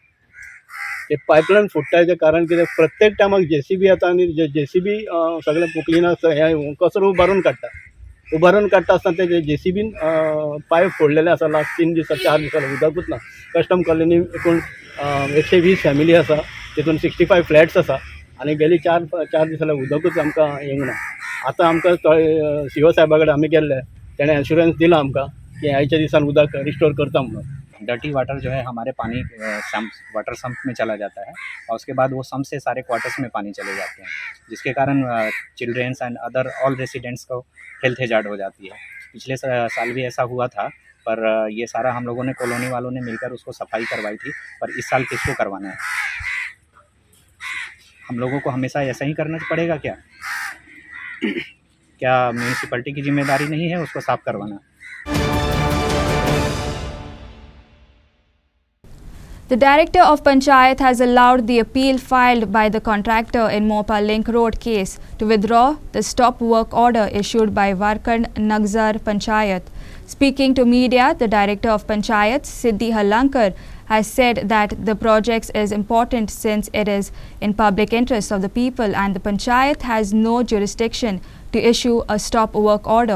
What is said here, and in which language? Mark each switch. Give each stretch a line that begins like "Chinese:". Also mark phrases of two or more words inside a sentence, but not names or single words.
Konkani: ते पायपलायन फुटटाचें कारण कितें प्रत्येक टायमाक JCB येता आनी JCB सगळें पुकलीना हें कचरो उबारून काडटा आसतना ते JCBन पायप फोडलेले आसा लास्ट 3 दिसा 4 दिसा उदकूच ना. कस्टम कॉलनी एकूण 120 फॅमिली आसा तितून 65 फ्लॅट्स आसा आनी गेली 4 दीस जाल्यार उदकूच आमकां येवंक ना. आतां आमकां CO साहेबा कडेन आमी गेल्ले तेणें एश्युरन्स दिला आमकां कि आयच्या दिसान उदक रिस्टोर करता म्हणून.
English: dirty water
Hindi: जो है हमारे पानी
English: water sump
Hindi: में चला जाता है और उसके बाद वो सम्प से सारे क्वार्टर्स में पानी चले जाते हैं जिसके कारण
English: childrens and other all residents
Hindi: को
English: health hazard
Hindi: हो जाती है. पिछले साल भी ऐसा हुआ था पर ये सारा हम लोगों ने कॉलोनी वालों ने मिलकर उसको सफाई करवाई थी पर इस साल किसको करवाना है? हम लोगों को हमेशा ऐसा ही करना पड़ेगा क्या? क्या म्यूनिसिपैलिटी की जिम्मेदारी नहीं है उसको साफ करवाना?
English: The Director of Panchayat has allowed the appeal filed by the contractor in Mopa Link Road case to withdraw the stop work order issued by Warkand Nagzar Panchayat. Speaking to media, the Director of Panchayat, Siddhi Halankar, has said that the project is important since it is in public interest of the people and the Panchayat has no jurisdiction to issue a stop work order.